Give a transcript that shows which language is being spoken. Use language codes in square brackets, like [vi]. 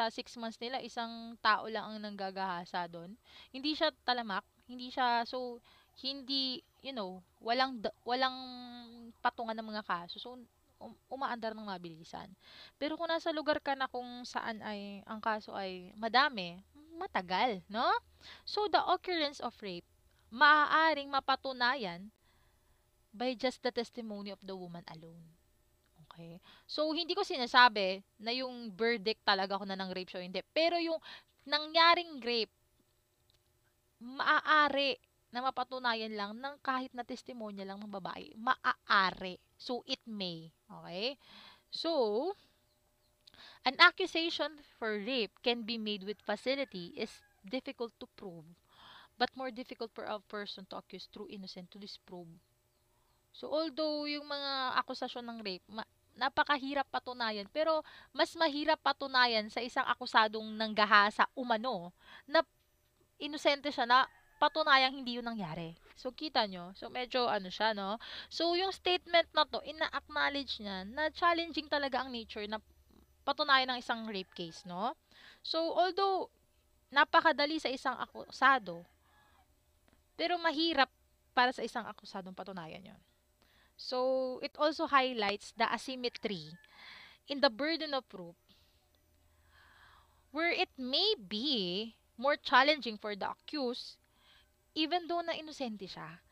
[tl] Sa 6 months nila, isang tao lang ang nanggagahasa doon. Hindi siya talamak, hindi siya, so, hindi, walang patungan ng mga kaso. So, umaandar ng mabilisan. Pero kung nasa lugar ka na kung saan ay, ang kaso ay madami, matagal, no? [en] So, the occurrence of rape, [tl] maaaring mapatunayan [en] by just the testimony of the woman alone. Okay. [tl] So, hindi ko sinasabi na yung verdict talaga ko na ng rape siya, hindi. Pero yung nangyaring rape, maaari na mapatunayan lang ng kahit na testimonya lang ng babae. [en] Maaari. So, it may. Okay? So, an accusation for rape can be made with facility is difficult to prove, but more difficult for a person to accuse true innocent to disprove. [tl] So, although yung mga akusasyon ng rape, napakahirap patunayan, pero mas mahirap patunayan sa isang akusadong nanggahasa umano na inosente siya na patunayang hindi yun nangyari. So, kita nyo? So, medyo siya, no? So, yung statement na to, ina-acknowledge niya na challenging talaga ang nature na patunayan ng isang rape case, no? So, although napakadali sa isang akusado, pero mahirap para sa isang akusadong patunayan yon. [en] So, it also highlights the asymmetry in the burden of proof where it may be more challenging for the accused even though [tl] na inosente siya.